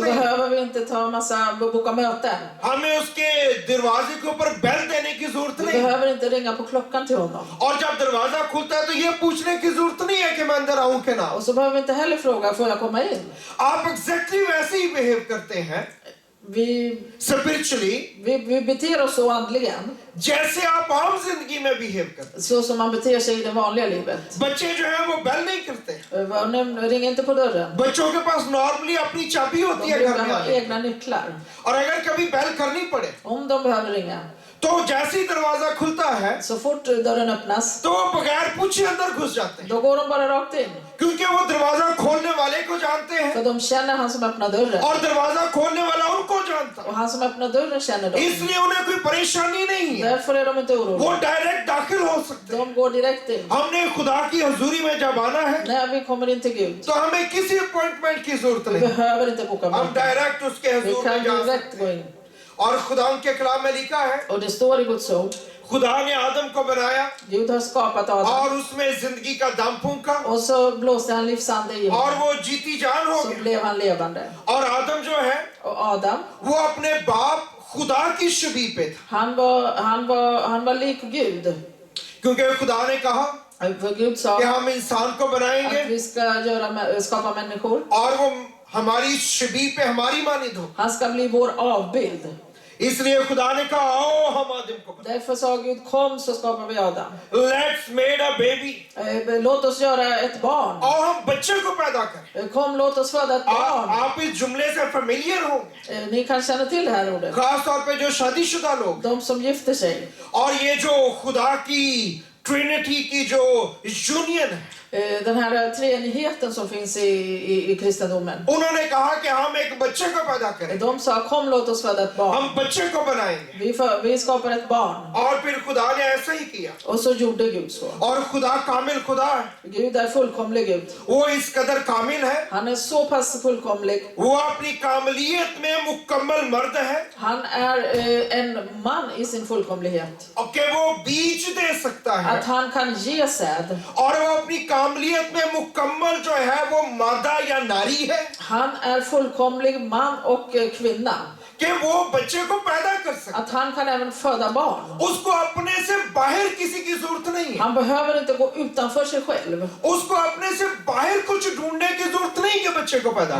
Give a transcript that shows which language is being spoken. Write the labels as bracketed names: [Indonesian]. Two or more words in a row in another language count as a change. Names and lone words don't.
[Swedish] så [Hindi] नहीं। [Swedish] behöver vi inte ta massa boka möten. [Hindi] हमें उसके दरवाजे के ऊपर बेल देने की जरूरत [Swedish] Vi [Hindi] नहीं। [Swedish] behöver inte ringa på klockan till honom. [Hindi] और जब दरवाजा खुलता है तो ये पूछने की जरूरत नहीं है कि मैं अंदर आऊं कि ना। [Swedish] Och så behöver vi inte heller fråga, får jag komma in? [Hindi] आप एग्जैक्टली वैसे ही बिहेव करते हैं [Swedish] Vi [Hindi] स्पिरिचुअली [Swedish] beter oss så andligen, [Hindi] जैसे आप आम जिंदगी में बिहेव करते हैं। [Swedish] så som man beter sig i det vanliga livet. [Hindi] बच्चे जो है वो बेल नहीं करते। [Swedish] Barnen ringer inte på dörren. [Hindi] बच्चों के पास नॉर्मली अपनी चाबी [Swedish] De [Hindi] होती है [Swedish] brukar [Hindi] घर में [Swedish] ha [Hindi] आने की। [Swedish] egna nycklar. [Hindi] और अगर कभी बेल करनी पड़े [Swedish] Om de behöver ringa. [Hindi] तो जैसे ही दरवाजा खुलता है [Swedish] Så fort dörren öppnas, [Hindi] तो वो बगैर पूछे अंदर घुस जाते हैं, [Swedish] då går de bara rakt in. [Hindi] क्योंकि वो दरवाजा खोलने वाले को जानते हैं [Swedish] För de känner han som öppnar dörren. [Hindi] और दरवाजा खोलने वाला उनको जानता है। [Swedish] Och han som öppnar dörren känner dem. [Hindi] इसलिए उन्हें कोई परेशानी नहीं है, [Swedish] Därför är de inte [Hindi] वो [Swedish] oroliga. [Hindi] डायरेक्ट दाखिल हो सकते हैं। [Swedish] De går direkt in. [Hindi] हमने खुदा की हजूरी में जब आना है [Swedish] När vi kommer in till Gud, [Hindi] तो हमें किसी अपॉइंटमेंट की जरूरत [Swedish] vi [Hindi] नहीं, [Swedish] behöver inte boka [Hindi] हम [Swedish] möte. [Hindi] डायरेक्ट उसके [Swedish] Vi [Hindi] हजूर [Swedish] kan [Hindi] में जा [Swedish] direkt [Hindi] सकते [Swedish] gå [Hindi] हैं। [Swedish] in. [Hindi] और खुदा के कलाम में लिखा है [Swedish] Och det står i Guds ord, [Hindi] खुदा ने आदम को बनाया [Swedish] Gud har skapat Adam. [Hindi] और उसमें जिंदगी का दम फूंका [Swedish] Och så blåste han livsande i [Hindi] और [Swedish] honom. [Hindi] वो जीती जान हो [Swedish] Så [Hindi] गया। [Swedish] blev han levande. [Hindi] और आदम जो है [Swedish] Och Adam, [Hindi] वो अपने बाप खुदा की शबी पे था, [Swedish] han var lik Gud. [Hindi] क्योंकि खुदा ने कहा [Swedish] För Gud sa [Hindi] कि हम इंसान को बनाएंगे [Swedish] att vi ska skapa människor. [Hindi] और वो हमारी शबी पे हमारी मानिंद हो। [Swedish] Han ska bli vår avbild. [Hindi] इसलिए खुदा ने कहा आओ हम आदम को बनाएं। [Swedish] Därför sa Gud, kom så skapar vi Adam. [English] let's made a baby, [Swedish] Låt oss göra ett barn. [Hindi] और हम बच्चे को पैदा करें। [Swedish] Kom, låt oss föda ett barn. [Hindi] आप इस जुमले से फेमिलियर होंगे, [Swedish] Ni kan känna till det här ordet. [Hindi] खास तौर पे जो शादीशुदा लोग। [Swedish] De som gifter sig. [Hindi] और ये जो खुदा की ट्रिनिटी की जो यूनियन है, [Swedish] Den här treenigheten som finns i kristendomen. [Hindi] उन्होंने कहा कि हम एक बच्चे को पैदा करें, [Swedish] De sa, kom låt oss föda ett barn. [Hindi] हम बच्चे को बनाएंगे। [Swedish] Vi skapar ett barn. [Hindi] और फिर खुदा ने ऐसा ही किया। [Swedish] Och så gjorde Gud så. [Hindi] और खुदा कामिल खुदा है, [Swedish] Gud är fullkomlig Gud. [Hindi] वो इस कदर कामिल है, [Swedish] Han är så pass fullkomlig. [Hindi] वो अपनी कामलियत में मुकम्मल मर्द है [Swedish] Han är en man i sin fullkomlighet. [Hindi] और कि वो बीज दे सकता है [Swedish] Att han kan ge säd. [Hindi] और वो अपनी कामलियत में मुकम्मल जो है वो मादा या नारी है [Swedish] Han är fullkomlig man och kvinna. [Hindi] कि वो बच्चे को पैदा कर सकता [Swedish] Att han kan även föda barn. [Hindi] है। उसको अपने से बाहर किसी की जरूरत नहीं है, [Swedish] Han behöver inte gå utanför sig själv. [Hindi] उसको अपने से बाहर कुछ ढूंढने की जरूरत नहीं कि बच्चे को पैदा